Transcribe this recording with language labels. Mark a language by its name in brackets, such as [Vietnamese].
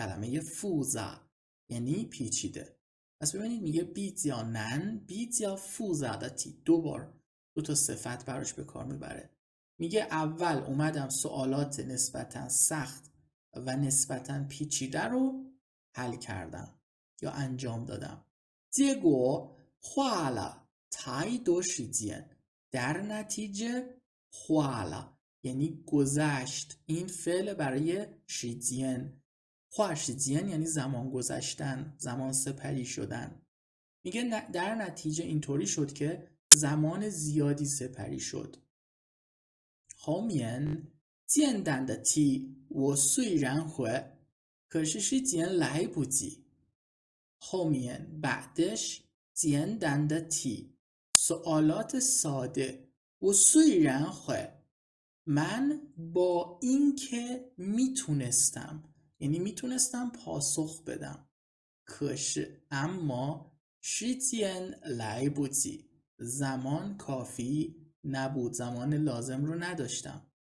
[Persian] کلمه فوزا یعنی پیچیده. پس ببینید میگه [Chinese] 比较难 比较复杂的题 [Persian] دو تا صفت براش به کار میبره. میگه اول اومدم سوالات نسبتاً سخت و نسبتاً پیچیده رو حل کردم یا انجام دادم. [Chinese] 结果花了太多时间 [Persian] در نتیجه 花了 یعنی گذشت. این فعل برای 时间 花时间یعنی زمان گذشتن، زمان سپری شدن. میگه در نتیجه اینطوری شد که زمان زیادی سپری شد. [Chinese] 后面简单的题我虽然会可是时间来不及。 [Persian] 后面 بعدش 简单的题 سوالات ساده و [Chinese] 虽然会 [Persian] من با اینکه میتونستم یعنی میتونستم پاسخ بدم 可是 اما [Chinese] 时间来不及 [Persian] زمان کافی نبود، زمان لازم رو نداشتم.